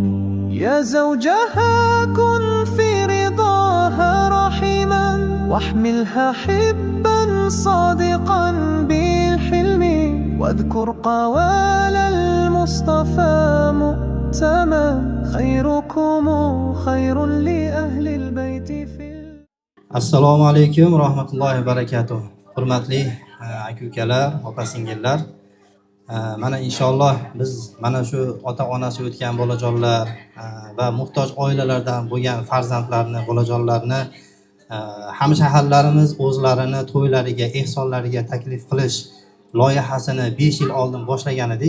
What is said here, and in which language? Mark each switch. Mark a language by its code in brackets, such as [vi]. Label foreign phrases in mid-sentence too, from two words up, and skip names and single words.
[ar] يا زوجها كن في رضاها رحيما، واحملها حبا صادقا بالحلم. واذكر قوال المصطفى مؤتما، خيركم خير لأهل البيت في. [uz] Assalomu alaykum rahmatullohi barakatuh. Hurmatli aka-ukalar, opa-singillar, mana inshaalloh biz mana shu ota-onasi o'tgan bolajonlar va muhtoj oilalardan bo'lgan farzandlarni, bolajonlarni hamshaharlarimiz o'zlarini to'ylariga, ehsonlariga taklif qilish loyihasini 5 yil oldin boshlagan edik.